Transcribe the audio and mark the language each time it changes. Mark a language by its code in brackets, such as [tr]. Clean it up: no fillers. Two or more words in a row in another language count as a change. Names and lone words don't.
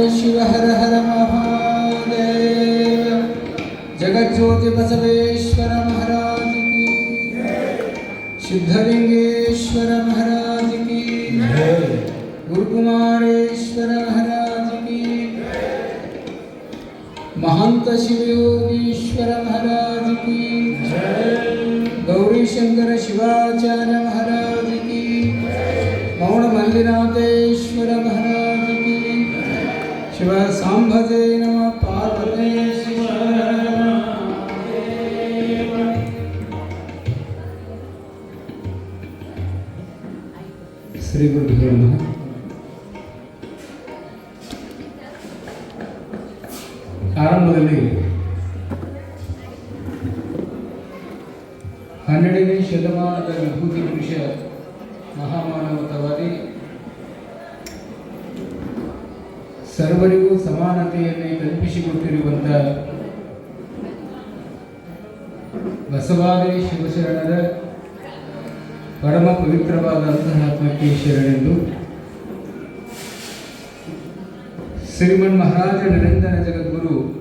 [hi] शिव हर हर महादेव. जगज्योति बसवेश्वर महाराज की, सिद्धलिंगेश्वर महाराज की, गुरुकुमारेश्वर महाराज की, महंत शिवयोगीश्वर महाराज की, गौरी शंकर शिवाचार्य महाराज की, मौन मल्लिनाथेश्वर महाराज की, [sa] शिव सांभजे नमः पार्वतीश्वर. श्री गुरुभ्यो नमः. [kn] ಆರಂಭದಲ್ಲಿ 12ನೇ ಶತಮಾನದ ವಿಭೂತಿ ಪುರುಷ ಮಹಾಮಾನವತಾವಾದಿ, ಸರ್ವರಿಗೂ ಸಮಾನತೆಯನ್ನೇ ಕಲ್ಪಿಸಿಕೊಟ್ಟಿರುವಂಥ ಬಸವಾದಿ ಶಿವಶರಣರ ಪರಮ ಪವಿತ್ರವಾದ ಅಂತರಾತ್ಮಕ್ಕೆ ಶರಣೆಂದು ಶ್ರೀಮನ್ ಮಹಾರಾಜ ನಿರಂಜನ ಜಗದ್ಗುರು